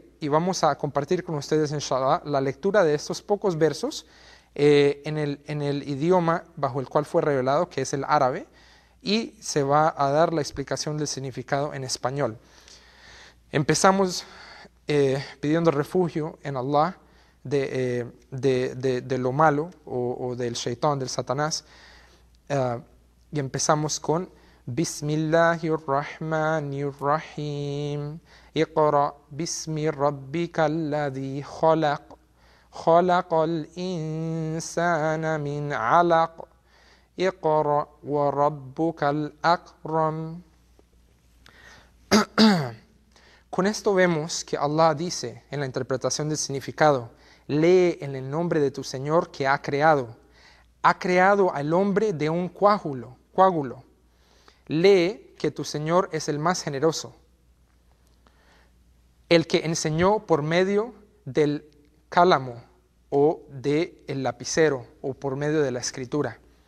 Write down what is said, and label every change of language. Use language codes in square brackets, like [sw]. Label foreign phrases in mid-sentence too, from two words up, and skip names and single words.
[es] Y vamos a compartir con ustedes, inshallah, la lectura de estos pocos versos en el idioma bajo el cual fue revelado, que es el árabe, y se va a dar la explicación del significado en español. Empezamos pidiendo refugio en Allah de lo malo o del shaitán, del Satanás, y empezamos con Bismillahirrahmanirrahim. [ar] اقرأ باسم ربك الذي خلق. خلق الإنسان من علق. اقرأ وربك الأكرم. [es] Con esto vemos que Allah dice en la interpretación del significado, lee en el nombre de tu Señor que ha creado. Ha creado al hombre de un coágulo. Lee que tu Señor es el más generoso, el que enseñó por medio del cálamo o del lapicero o por medio de la escritura.